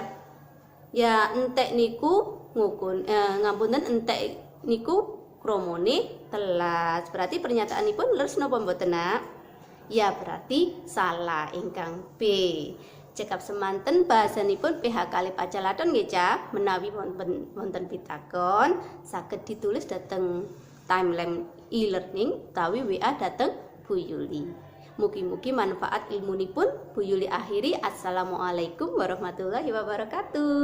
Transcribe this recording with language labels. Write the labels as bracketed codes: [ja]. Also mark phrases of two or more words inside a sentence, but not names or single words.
[jv] Ya entek niku ngapunten, entek niku kramane telas. Berarti pernyataanipun leres napa mboten, Nak? Ya berarti salah, ingkang B. Cekap semanten bahasanipun PH kalih pacalaton nggih, Ca. Menawi wonten pitakon saged ditulis dhateng [en] timeline e-learning [jv] utawi WA dhateng Bu Yuli. Mugi-mugi manfaat ilmunipun. [id] Bu Yuli akhiri. [ar] Assalamualaikum warahmatullahi wabarakatuh.